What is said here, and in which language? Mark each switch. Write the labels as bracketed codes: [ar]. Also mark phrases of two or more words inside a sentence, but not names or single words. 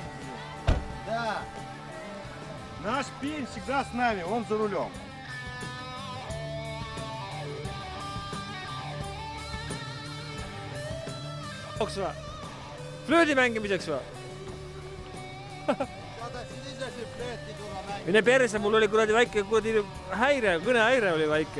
[ru] Да. Наш пень всегда с нами, он за рулем. [et] Flöödi mängimiseks või? Mine perse, mul oli kuradi väike häire, kõnehäire oli väike.